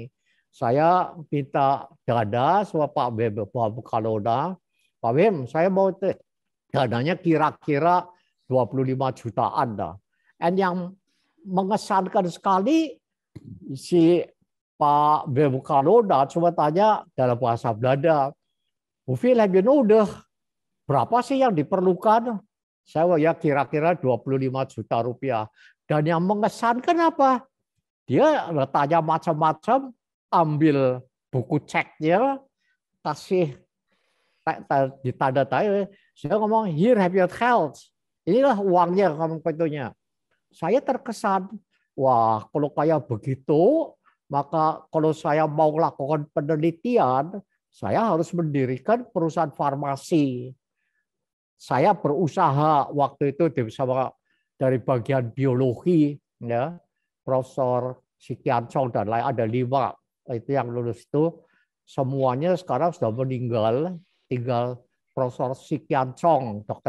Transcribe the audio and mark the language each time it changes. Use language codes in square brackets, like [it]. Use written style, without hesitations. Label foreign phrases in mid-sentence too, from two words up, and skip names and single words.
[id] Saya minta dana sama Pak Bem Kalona. Pak Bem, saya mau dananya kira-kira 25 jutaan. Dan yang mengesankan sekali, si Pak Bem Kalona cuma tanya dalam bahasa Belanda, [nl] hoeveel heb je nodig? [id] Berapa sih yang diperlukan? Saya ya kira-kira 25 juta rupiah. Dan yang mengesankan apa? Dia tanya macam-macam, ambil buku ceknya, kasih ditanda tanya. Saya ngomong, [en] here have your geld. [id] Inilah uangnya kamu pintunya. Saya terkesan, wah kalau kayak begitu, maka kalau saya mau lakukan penelitian, saya harus mendirikan perusahaan farmasi. Saya berusaha waktu itu bersama dari bagian biologi, ya, Profesor Sikian Chong dan lain ada 5 itu yang lulus itu semuanya sekarang sudah meninggal, tinggal Profesor Sikian Chong, Dr.